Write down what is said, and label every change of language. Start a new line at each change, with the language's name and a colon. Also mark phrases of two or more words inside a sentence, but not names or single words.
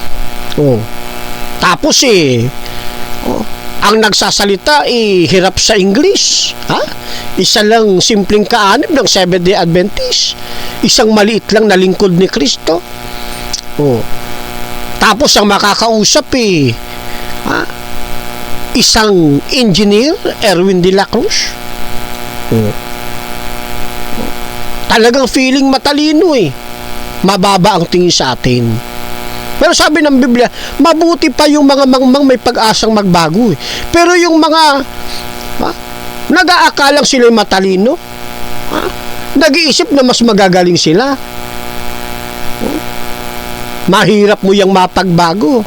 Filipino: Tapos ang nagsasalita hirap sa English. Isa lang simpleng kaanib ng Seventh-day Adventist, isang maliit lang na lingkod ni Kristo, Oh. Tapos ang makakausap isang engineer, Erwin de la Cruz. Oh. Talagang feeling matalino Mababa ang tingin sa atin. Pero sabi ng Biblia, mabuti pa yung mga mangmang may pag-asang magbago Pero yung mga nag-aakalang sila matalino, nag-iisip na mas magagaling sila, mahirap mo yung mapagbago.